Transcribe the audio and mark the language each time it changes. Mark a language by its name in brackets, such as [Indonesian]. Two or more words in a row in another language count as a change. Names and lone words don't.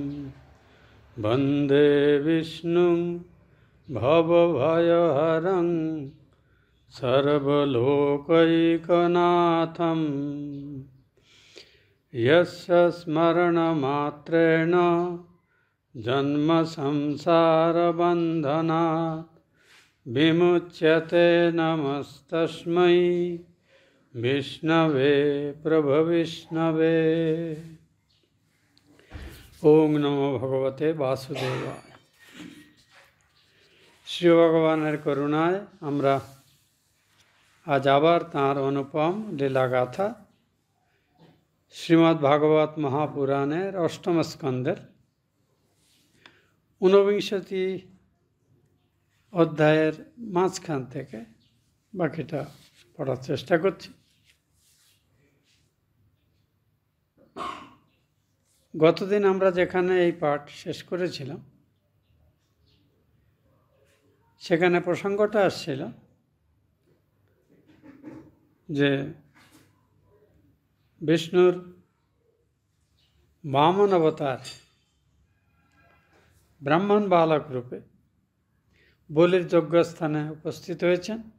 [Sanskrit] वन्दे विष्णुं भवभयहरं सर्वलोकैकनाथं यस्य स्मरणमात्रेण जन्मसंसारबन्धनात् विमुच्यते। नमस्तस्मै विष्णवे प्रभविष्णवे। ओम नमो भगवते वासुदेवाय। [Bangla] শ্রী ভগবানের করুণায় আমরা আজ আবার তার অনুপম লীলাগাথা শ্রীমদ্ ভাগবত মহাপুরাণের অষ্টম স্কন্ধের 49 অধ্যায়ের মাঝখান থেকে বাকিটা পড়ার চেষ্টা করছি। গতদিন আমরা যেখানে এই পাঠ শেষ করেছিলাম সেখানে প্রসঙ্গটা আসছিল যে বিষ্ণুর বামন অবতার ব্রাহ্মণ বালক রূপে বলির যজ্ঞস্থানে উপস্থিত হয়েছেন।